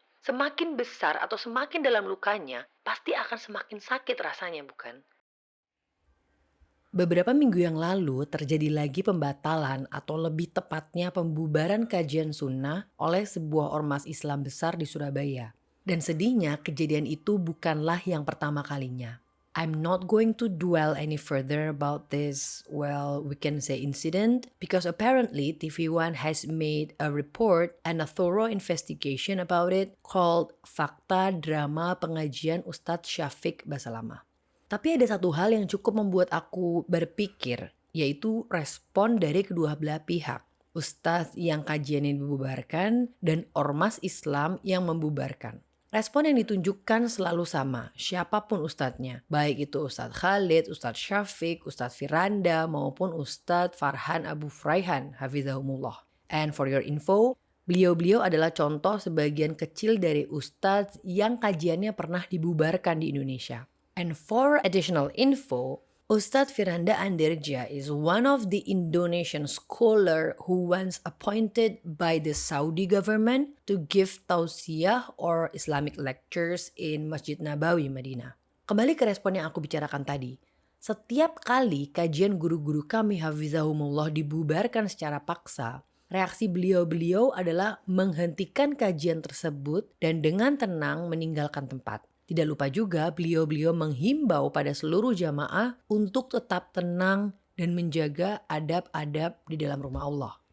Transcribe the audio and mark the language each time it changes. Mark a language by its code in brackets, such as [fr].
[id] Semakin besar atau semakin dalam lukanya, pasti akan semakin sakit rasanya, bukan? Beberapa minggu yang lalu terjadi lagi pembatalan atau lebih tepatnya pembubaran kajian sunnah oleh sebuah ormas Islam besar di Surabaya. Dan sedihnya kejadian itu bukanlah yang pertama kalinya. [en] I'm not going to dwell any further about this, well, we can say incident, because apparently TV One has made a report and a thorough investigation about it called Fakta Drama Pengajian Ustadz Syafiq Basalamah. [id] Tapi ada satu hal yang cukup membuat aku berpikir, yaitu respon dari kedua belah pihak. Ustadz yang kajiannya dibubarkan dan ormas Islam yang membubarkan. Respon yang ditunjukkan selalu sama, siapapun ustadznya. Baik itu Ustadz Khalid, Ustadz Syafiq, Ustadz Firanda, maupun Ustadz Farhan Abu Fraihan, hafizahumullah. [en] And for your info, [id] beliau-beliau adalah contoh sebagian kecil dari ustadz yang kajiannya pernah dibubarkan di Indonesia. [en] And for additional info, Ustadz Firanda Andirja is one of the Indonesian scholar who once appointed by the Saudi government to give tausiyah or Islamic lectures in Masjid Nabawi, Madinah. [id] Kembali ke respon yang aku bicarakan tadi. Setiap kali kajian guru-guru kami hafizahumullah dibubarkan secara paksa, reaksi beliau-beliau adalah menghentikan kajian tersebut dan dengan tenang meninggalkan tempat. Tidak lupa juga beliau-beliau menghimbau pada seluruh jamaah untuk tetap tenang dan menjaga adab-adab di dalam rumah Allah.